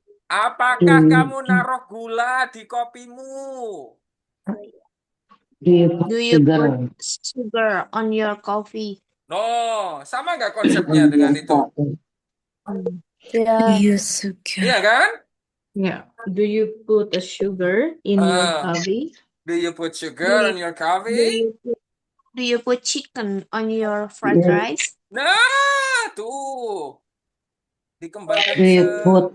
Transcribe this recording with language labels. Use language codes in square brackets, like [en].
[id] Apakah kamu naruh gula di kopimu? [en] do you put sugar on your coffee? [id] No, sama nggak konsepnya dengan itu? [en] Yeah. [id] Iya kan? [en] Yeah. Do you put a sugar in your Ah, coffee? do you put sugar on your coffee? Do you put chicken on your fried rice? [id] Nah, tuh. Dikembangkan [en] Do you put